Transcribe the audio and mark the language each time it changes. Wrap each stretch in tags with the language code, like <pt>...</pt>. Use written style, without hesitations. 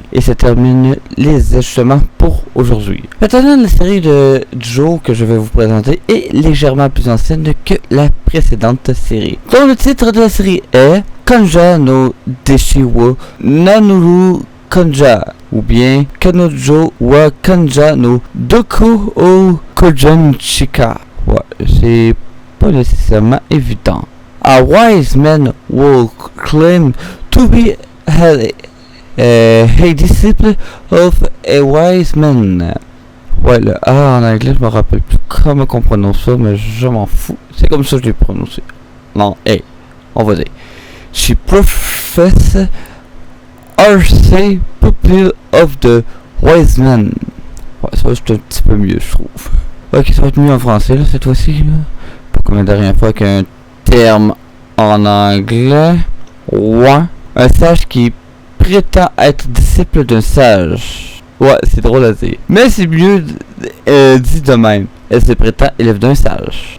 <fr>Et ça termine les ajustements pour aujourd'hui. Maintenant, la série du jour que je vais vous présenter est légèrement plus ancienne que la précédente série. Dont le titre de la série est Kanja no Deshiwo Nanuru Kanja, ou bien Kanojo wa Kanja no Doku o Kojanchika. Ouais, c'est pas nécessairement évident.</fr> <en>A wise man will claim to be a disciple of a wise man.</en> <fr>Ouais, le A en anglais, je me rappelle plus comment on prononce ça, mais je m'en fous. C'est comme ça que je l'ai prononcé. Non, hey, on va dire.</fr> <en>She professes RC pupil of the wise man.</en> <fr>Ouais, ça c'est un petit peu mieux, je trouve. Ok, ça va être mieux en français, là, cette fois-ci, là. Pas comme la dernière fois qu'un terme en anglais. Ouais. Un sage qui prétend être disciple d'un sage. Ouais, c'est drôle à dire. Mais c'est mieux dit de même. Elle se prétend élève d'un sage.</fr>